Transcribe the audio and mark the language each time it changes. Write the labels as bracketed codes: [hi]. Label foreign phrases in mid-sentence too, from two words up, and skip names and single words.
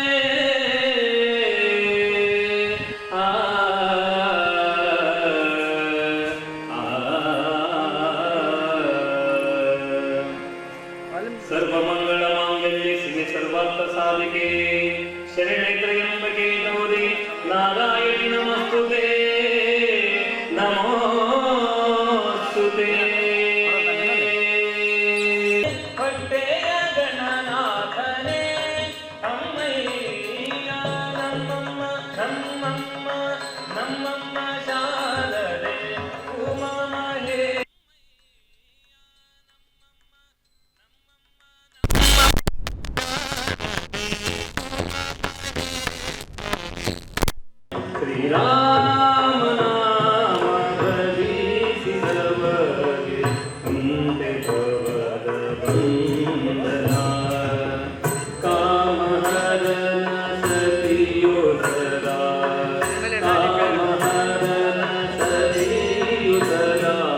[sa] सर्वमङ्गलमाङ्गल्ये शिवे सर्वार्थसाधिके शरणे त्र्यम्बके गौरी नारायणि नमस्तुते [kn] नमोस्तुते ಹೊಟ್ಟೆಯ ಗಣನಾಥನೇ ಅಮ್ಮಯ್ಯ ನಮ್ಮಮ್ಮ ನಮ್ಮಮ್ಮ ನಮ್ಮಮ್ಮ ಶಾರದೆ ಉಮಾಮಹೇ ಶ್ರೀರಾಮ ನಾಮ ಭಜಿಸಿದವಗೆ ಮುಂದೆ ಭವದ ಬಂಧನ ಕಾಮಹರನ ಸತಿಯೋ ಸದಾ ಕಾಮಹರನ ಸತಿಯೋ ಸದಾ